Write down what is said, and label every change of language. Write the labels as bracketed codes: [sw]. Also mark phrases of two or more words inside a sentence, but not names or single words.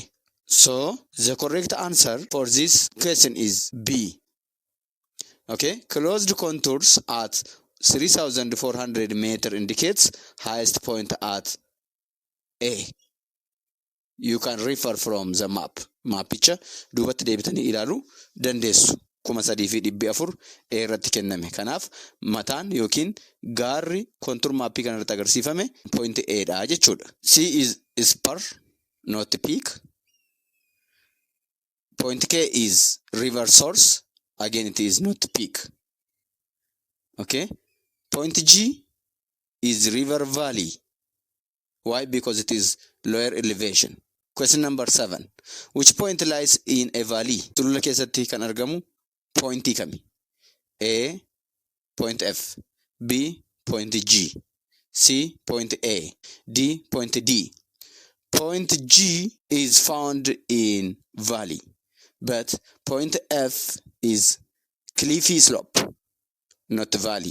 [en] So the correct answer for this question is B. Okay, closed contours at 3,400 meter indicates highest point at A. You can refer from the map. [om] Maapicha duubatti deebitanii ilaaluu dandeessu. 3,400 irratti kenname. Kanaaf mataan yookiin gaarri kontur maappii kanarratti agarsiifame point A dha jechuudha. [en] C is spur, not peak. Point K is river source. Again, it is not peak. Okay. Point G is river valley. Why? Because it is lower elevation. Question number 7. Which point lies in a valley? [om] Sulula keessatti kan argamu pointii kami? [en] A, point F. B, point G. C, point A. D, point D. Point G is found in valley, but point F is cliffy slope, not valley.